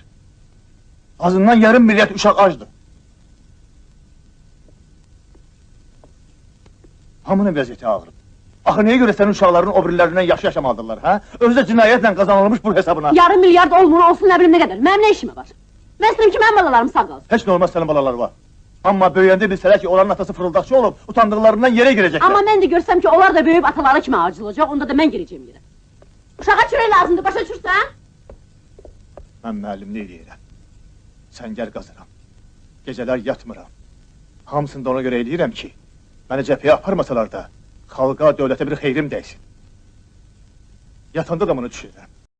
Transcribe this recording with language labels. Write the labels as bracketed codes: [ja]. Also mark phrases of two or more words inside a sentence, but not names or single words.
[az] Azından yarım milyard uşaq acdır. Hamının vəziyyəti ağırdır. Axı niyə görə sənin uşaqların o birilərindən yaxşı yaşamalıdırlar, hə? Özü də cinayətlə qazanılmış pul hesabına. Yarım milyard olsun, nə bilim nə qədər. Mənim nə işim var? Mən istəyirəm ki, mənim balalarım sağ qalsın. Heç nə olmaz sənin balaları var. Amma böyüyəndə bilsələr ki, onların atası fırıldaqçı olub, utandıqlarından yerə girəcəklər. [tr] Ama ben de görsem ki onlar da büyüyüp ataları kimi acılacak, [az] onda da [tr] ben gireceğim yere. [az] Uşağa çörek lazımdır, başa düşürsən? Mən müəllimlik eləyirəm. Səngər qazıram. Gecələr yatmıram. Hamısını da ona görə eləyirəm ki, məni cəbhəyə aparmasalar da, xalqa, dövlətə bir xeyrim dəysin. Yatanda da bunu düşünürəm.